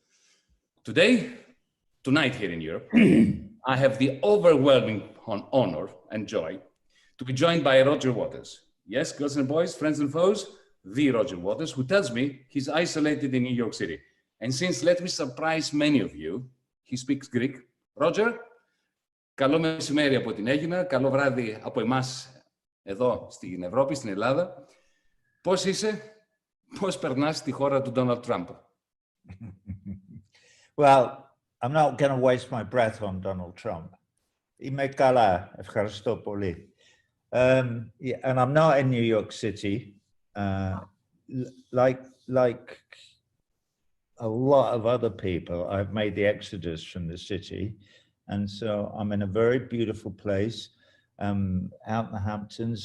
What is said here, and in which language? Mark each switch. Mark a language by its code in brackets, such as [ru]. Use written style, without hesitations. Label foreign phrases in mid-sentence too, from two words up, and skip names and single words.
[en] Tonight here in Europe, I have the overwhelming honor and joy to be joined by Roger Waters. Yes, girls and boys, friends and foes, the Roger Waters, who tells me he's isolated in New York City. And since, let me surprise many of you, he speaks Greek. Roger, [el] καλό μεσημέρι από την Αίγυπτο, καλό βράδυ από εμάς εδώ στην Ευρώπη, στην Ελλάδα. Πώς είσαι, πώς περνάς τη χώρα του Donald Trump? [en] Well, I'm not going to waste my breath on Donald Trump. [el] Είμαι καλά, ευχαριστώ πολύ. [en] And I'm not in New York City. Like a lot of other people, I've made the exodus from the city. And so I'm in a very beautiful place out in the Hamptons.